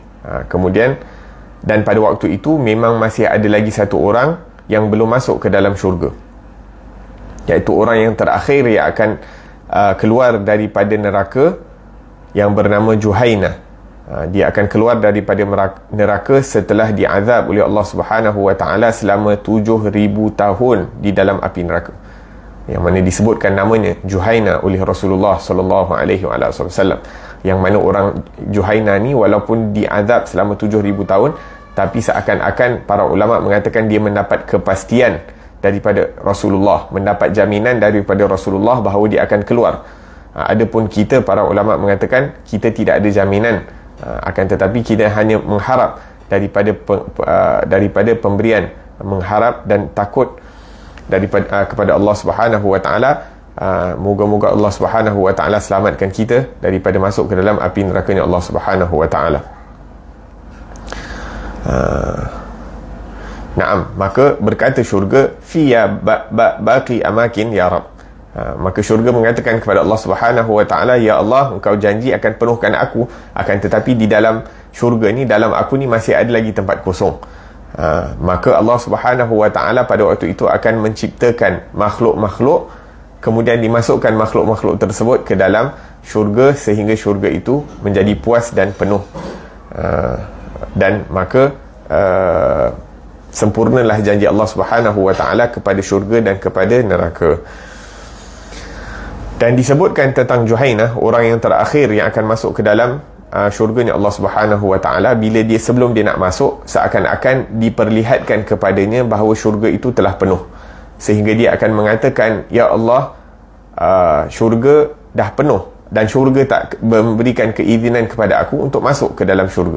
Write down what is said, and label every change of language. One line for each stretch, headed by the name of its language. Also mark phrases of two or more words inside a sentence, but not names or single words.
Malay: Kemudian, dan pada waktu itu memang masih ada lagi satu orang yang belum masuk ke dalam syurga, iaitu orang yang terakhir yang akan keluar daripada neraka, yang bernama Juhaina. Dia akan keluar daripada neraka setelah diazab oleh Allah
Arabic: سبحانه وتعالى
Malay: selama 7,000 tahun di dalam api neraka, yang mana disebutkan namanya Juhaina oleh Rasulullah
Arabic: صلى الله عليه وسلم,
Malay: yang mana orang Juhaina ni walaupun diazab selama 7,000 tahun, tapi seakan-akan para ulama mengatakan dia mendapat kepastian daripada Rasulullah, mendapat jaminan daripada Rasulullah bahawa dia akan keluar. Adapun kita, para ulama mengatakan kita tidak ada jaminan, akan tetapi kita hanya mengharap daripada pemberian, mengharap dan takut kepada Allah
Arabic: سبحانه وتعالى.
Malay: Moga-moga Allah
Arabic: سبحانه وتعالى
Malay: selamatkan kita daripada masuk ke dalam api nerakanya Allah
Arabic: سبحانه وتعالى.
Malay: Naam, maka berkata syurga,
Arabic: في باقي أماكن يا رب.
Malay: Maka syurga mengatakan kepada Allah
Arabic: سبحانه وتعالى,
Malay: ya Allah, engkau janji akan penuhkan aku, akan tetapi di dalam syurga ni, dalam aku ni masih ada lagi tempat kosong. Maka Allah
Arabic: سبحانه وتعالى
Malay: pada waktu itu akan menciptakan makhluk-makhluk, kemudian dimasukkan makhluk-makhluk tersebut ke dalam syurga sehingga syurga itu menjadi puas dan penuh. Dan maka sempurnalah janji Allah
Arabic: سبحانه وتعالى
Malay: kepada syurga dan kepada neraka. Dan disebutkan tentang Juhainah, orang yang terakhir yang akan masuk ke dalam syurganya Allah
Arabic: سبحانه وتعالى,
Malay: bila dia sebelum dia nak masuk, seakan-akan diperlihatkan kepadanya bahawa syurga itu telah penuh, sehingga dia akan mengatakan, ya Allah, syurga dah penuh dan syurga tak memberikan keizinan kepada aku untuk masuk ke dalam syurga.